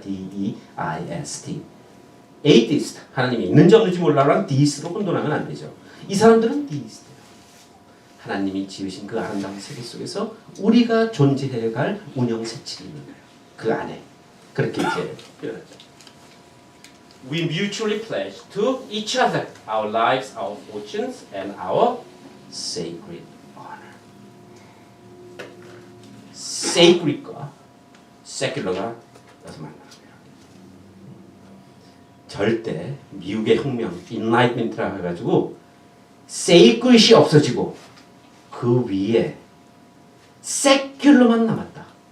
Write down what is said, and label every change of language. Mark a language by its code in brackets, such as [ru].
[ko] D-E-I-S-T. 에이티스트. 하나님이 있는지 없는지 몰라라는 디스로 혼돈하면 안 되죠. 이 사람들은 디스트예요. 하나님이 지으신 그 아름다운 세계 속에서 우리가 존재해갈 운영 세칙이 있는 거예요. 그 안에. 그렇게 이제 표현하죠. [en] We mutually pledge to each other our lives, our fortunes, and our sacred honor. [ko] sacred과 secular가 여기서 만나는 거예요. 절대 미국의 혁명, enlightenment라고 해가지고 sacred이 없어지고 그 위에 secular만 남았다.